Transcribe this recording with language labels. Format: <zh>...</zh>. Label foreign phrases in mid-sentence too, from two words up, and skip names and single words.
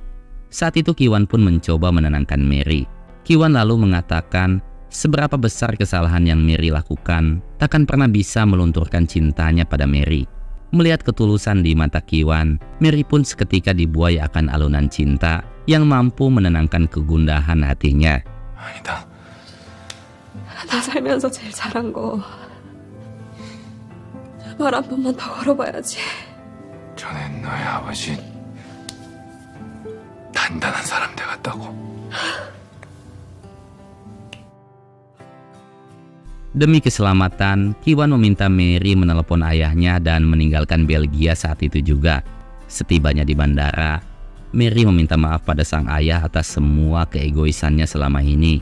<id>Saat itu Kiwan pun mencoba menenangkan Mary. Kiwan lalu mengatakan seberapa besar kesalahan yang Mary lakukan, takkan pernah bisa melunturkan cintanya pada Mary. Melihat ketulusan di mata Kiwan, Mary pun seketika dibuai akan alunan cinta yang mampu menenangkan kegundahan hatinya.</id> <ko>아니다. 나 살면서 제일 잘한 거. 말 한 번만 더 걸어봐야지. 전에 너의 아버지 단단한 사람 되었다고.</ko> <id>Demi keselamatan, Kiwan meminta Mary menelepon ayahnya dan meninggalkan Belgia saat itu juga. Setibanya di bandara, Mary meminta maaf pada sang ayah atas semua keegoisannya selama ini.</id>